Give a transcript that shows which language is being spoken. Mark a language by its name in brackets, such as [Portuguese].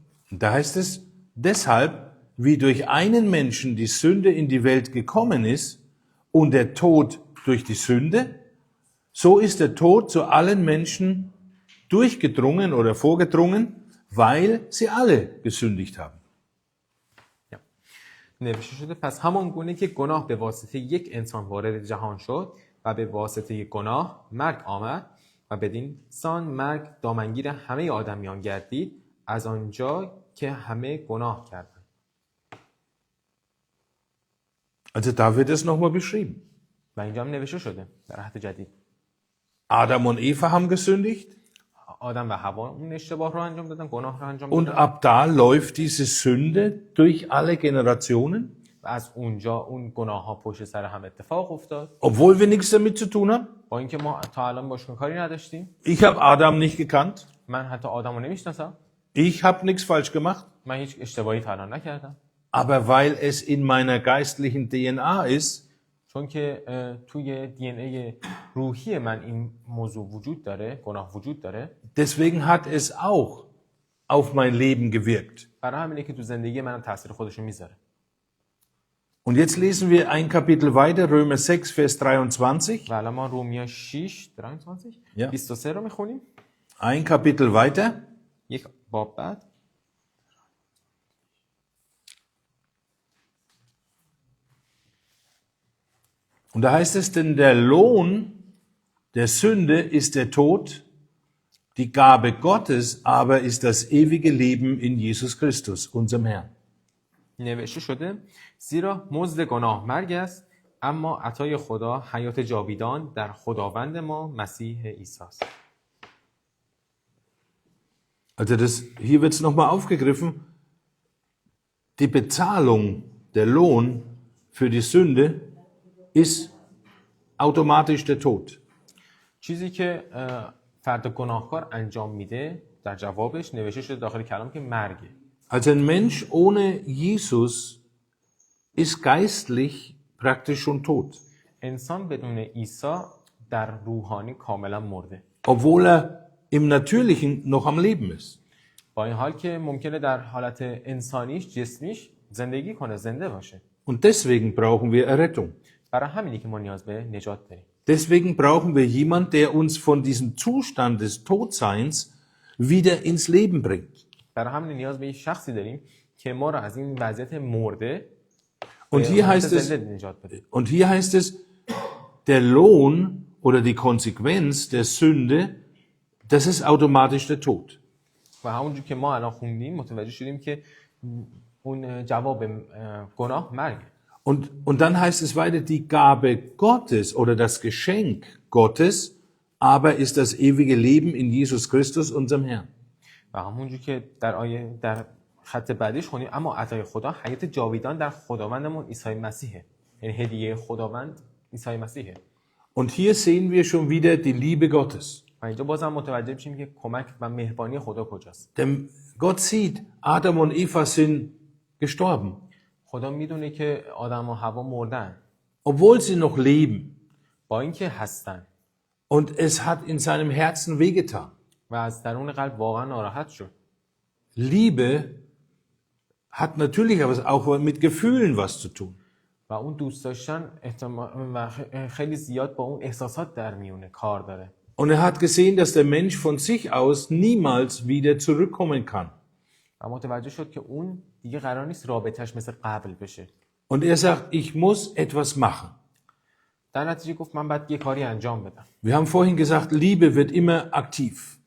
[German] Und da heißt es, deshalb, wie durch einen Menschen die Sünde in die Welt gekommen ist und der Tod durch die Sünde, so ist der Tod zu allen Menschen durchgedrungen oder vorgedrungen, weil sie alle gesündigt haben. [Persian] نوشته شده پس همان گونه که گناه به واسطه یک انسان وارد جهان شد و به واسطه گناه مرگ آمد و بدین سان مرگ دامنگیر همه آدمیان گردید، از آنجا که همه گناه کردند. [German] Also da wird es nochmal beschrieben. [Persian] و اینجا هم نوشته شده در عهد جدید. [German] Adam und Eva haben gesündigt [Persian] آدم و حوا اون اشتباه رو انجام دادن، گناه رو انجام [German] und [Persian] دادن. [German] ab da läuft diese Sünde durch alle Generationen, [Persian] و از اونجا اون گناه ها پشت سر هم اتفاق افتاد. [German] obwohl wir nichts damit zu tun haben. [Persian] با اینکه ما تا الان باشون کاری نداشتیم. [German] Ich habe Adam nicht gekannt. [Persian] من حتی آدم رو نمیشناسم. [German] Ich habe nichts falsch gemacht. [Persian] من هیچ اشتباهی تا الان نکردم. [German] Aber weil es in meiner geistlichen DNA ist, [Persian] چون که توی دی ان ای روحی من این موضوع وجود داره، گناه وجود داره. [German] deswegen hat es auch auf mein Leben gewirkt. [Persian] برای همینه که تو زندگی منم تاثیر خودشو میذاره. [German] Und jetzt lesen wir ein Kapitel weiter, Römer 6, Vers 23. [Persian] و الان ما رومیا 6 [German] Ja. [Persian] 23 رو میخونیم. [German] Ein Kapitel weiter. [Persian] یک باب بعد. [German] Und da heißt es, denn der Lohn der Sünde ist der Tod, die Gabe Gottes aber ist das ewige Leben in Jesus Christus, unserem Herrn. [Persian] نوشته شده زیرا مزد گناه مرگ است، اما عطای خدا حیات جاویدان در خداوند ما مسیح عیسی است. [German] Also hier wird es nochmal aufgegriffen. Die Bezahlung, der Lohn für die Sünde ist automatisch der Tod. [Persian] چیزی که فرد گناهکار انجام میده در جوابش نوشته شده داخل کلام که مرگه. [German] Also ein Mensch ohne Jesus ist geistlich praktisch schon tot, [Persian] انسان بدون عیسی در روحانی کاملا مرده. [German] obwohl er im Natürlichen noch am Leben ist. [Persian] با این حال که ممکنه در حالت انسانیش جسمیش زندگی کنه، زنده باشه. [German] Und deswegen brauchen wir Errettung. [Persian] برای همینی که ما نیاز به نجات داریم. [German] Deswegen brauchen wir jemanden, der uns von diesem Zustand des Todseins wieder ins Leben bringt. [Persian] برای همین نیاز به یک شخصی داریم که ما رو از این وضعیت مرده [German] Und hier heißt es, [Persian] زنده نجات بده. [German] und hier heißt es, der Lohn oder die Konsequenz der Sünde, das ist automatisch der Tod. [Persian] و همونجور که ما الان خوندیم متوجه شدیم که اون جواب گناه مرگ. [German] Und dann heißt es weiter, die Gabe Gottes oder das Geschenk Gottes, aber ist das ewige Leben in Jesus Christus, unserem Herrn. [Persian] و همونجور که در خط بعدیش خوندیم اما عطای خدا حیات جاویدان در خداوندمون عیسی مسیحه. یعنی هدیه خداوند عیسی مسیحه. [German] Und hier sehen wir schon wieder die Liebe Gottes. [Persian] و اینجا بازم متوجه میشیم که کمک و مهربانی خدا کجاست. [German] Denn Gott sieht, Adam und Eva sind gestorben, [Persian] خدا میدونه که آدم و حوا مردن [German] obwohl sie noch leben. [Persian] با اینکه هستن [German] Und es hat in seinem Herzen wehgetan. [Persian] و از درون قلب واقعا ناراحت شد. [German] Liebe hat natürlich aber auch mit Gefühlen was zu tun. [Persian] و اون دوست داشتن و خیلی زیاد با اون احساسات در میونه کار داره. [German] Und er hat gesehen, dass der Mensch von sich aus niemals wieder zurückkommen kann. [Persian] و متوجه شد که اون دیگه قرار نیست رابطه‌اش مثل قبل بشه. [German] Und er sagt, ich muss etwas machen. [Persian] در نتیجه گفت من باید یه کاری انجام بدم. [German] Wir haben vorhin gesagt, Liebe wird immer aktiv.